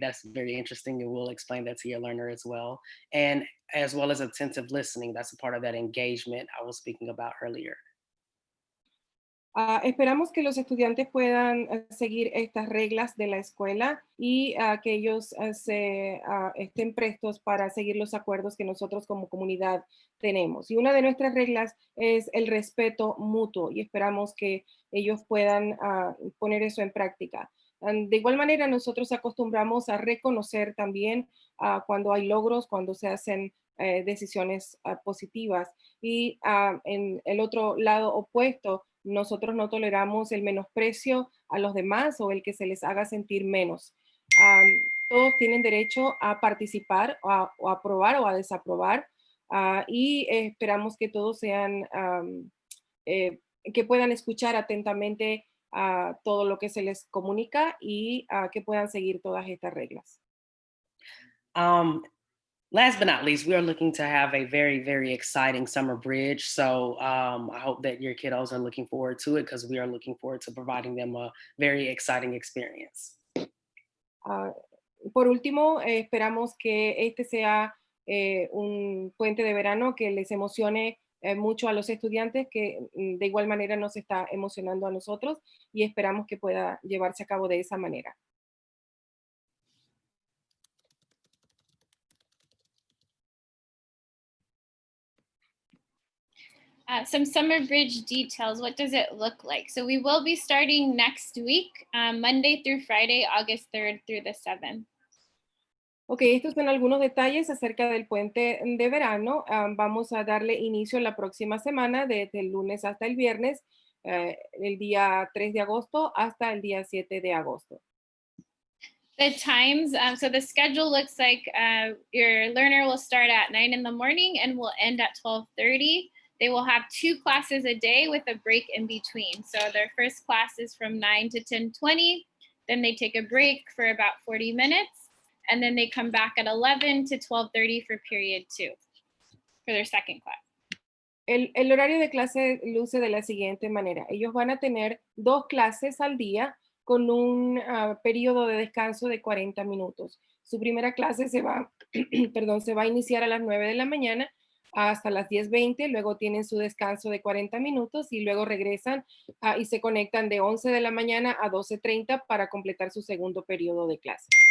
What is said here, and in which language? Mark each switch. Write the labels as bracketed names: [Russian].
[English] That's very interesting, and we'll explain that to your learner as well. And as well as attentive listening. That's a part of that engagement I was speaking about earlier. [Spanish] Esperamos que los estudiantes puedan seguir estas reglas de la escuela y que ellos estén prestos para seguir los acuerdos que nosotros como comunidad tenemos. Y una de nuestras reglas es el respeto mutuo y esperamos que ellos puedan poner eso en práctica. De igual manera, nosotros acostumbramos a reconocer también cuando hay logros, cuando se hacen decisiones positivas. Y en el otro lado opuesto, nosotros no toleramos el menosprecio a los demás o el que se les haga sentir menos. Todos tienen derecho a participar o a aprobar o a desaprobar y esperamos que todos sean, que puedan escuchar atentamente todo lo que se les comunica y que puedan seguir todas estas reglas. [English] Last but not least, we are looking to have a very, very exciting Summer Bridge. So I hope that your kiddos are looking forward to it because we are looking forward to providing them a very exciting experience. [Spanish] Por último, esperamos que este sea un puente de verano que les emocione mucho a los estudiantes, que de igual manera nos está emocionando a nosotros y esperamos que pueda llevarse a cabo de esa manera. [English] Some Summer Bridge details. What does it look like? So we will be starting next week, Monday through Friday, August 3rd through the 7th. [Spanish] Ok, estos son algunos detalles acerca del puente de verano. Vamos a darle inicio la próxima semana, desde el lunes hasta el viernes, el día 3 de agosto hasta el día 7 de agosto. [English] The times, so the schedule looks like your learner will start at 9 in the morning and will end at 12:30. They will have 2 classes a day with a break in between. So their first class is from 9 to 10:20. Then they take a break for about 40 minutes. And then they come back at 11 to 12:30 for period 2, for their second class. [Spanish] El horario de clase luce de la siguiente manera. Ellos van a tener 2 clases al día con un periodo de descanso de 40 minutos. Su primera clase se va, perdón, se va a iniciar a las 9 de la mañana hasta las 10:20, luego tienen su descanso de 40 minutos y luego regresan y se conectan de 11 de la mañana a 12:30 para completar su segundo periodo de clase.